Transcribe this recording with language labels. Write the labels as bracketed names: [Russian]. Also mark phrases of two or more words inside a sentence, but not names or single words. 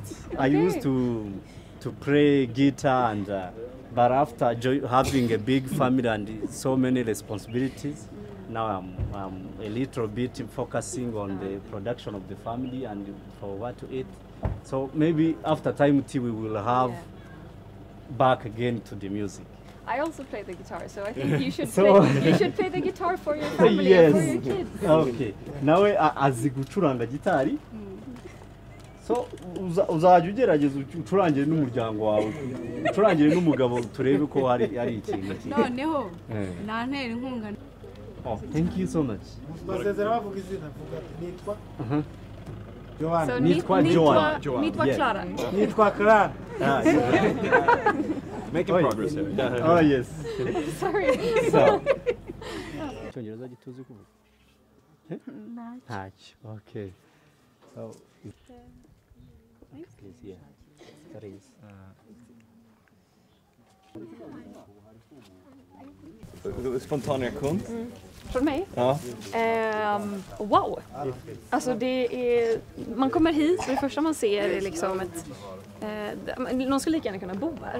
[English] I used to play guitar, and but after having a big family and so many responsibilities, now I'm a little bit focusing on the production of the family and for what to eat. So maybe after time we will have back again to the music. I also play the guitar, so I think you should play the guitar for your family and for your kids. Okay. [Kinyarwanda] Nawe azi gucuranga gitari. So uzajya ugerageza ucurangire n'umuryango wawe, ucurangire n'umugabo turebe ko hari ikintu. Noneho nantera inkunga. [English] Oh, thank you so much. [Kinyarwanda] Basezera bavuga izina vuga nitwa Joanna. So nitwa Joanna. Nitwa Clara. Nitwa Clara. [English] Making progress here. Oh yes. Sorry. So. [Kinyarwanda] Cyongereza gituzi kuvuga. [English] Natch. Okay. So. Yeah. That is. [Swedish] Spontan reaktion? Från mig? Ja. Wow! Alltså man kommer hit och det första man ser är liksom någon skulle lika gärna kunna bo här.